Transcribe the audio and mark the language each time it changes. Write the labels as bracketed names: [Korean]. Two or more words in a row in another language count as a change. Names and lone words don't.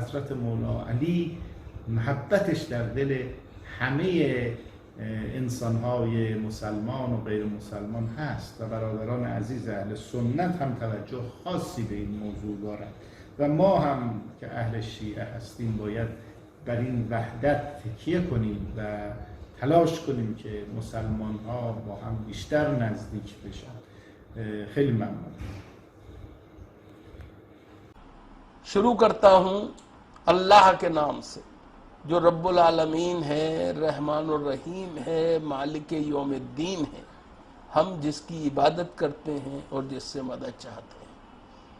[Persian] حضرت مولا علی محبتش در دل همه انسان‌های مسلمان و غیر مسلمان هست و برادران عزیز اهل سنت هم توجه خاصی به این موضوع دارند و ما هم که اهل شیعه هستیم باید بر این وحدت تکیه کنیم و تلاش کنیم که مسلمان‌ها با هم بیشتر نزدیک بشن. خیلی ممنون. [Hindi] शुरू करता हूँ अल्लाह के नाम से जो [Arabic] رب العالمين [Hindi] है, [Arabic] الرحمن الرحيم [Hindi] है, [Arabic] مالك يوم الدين [Hindi] है, हम जिसकी इबादत करते हैं और जिससे मदद चाहते हैं।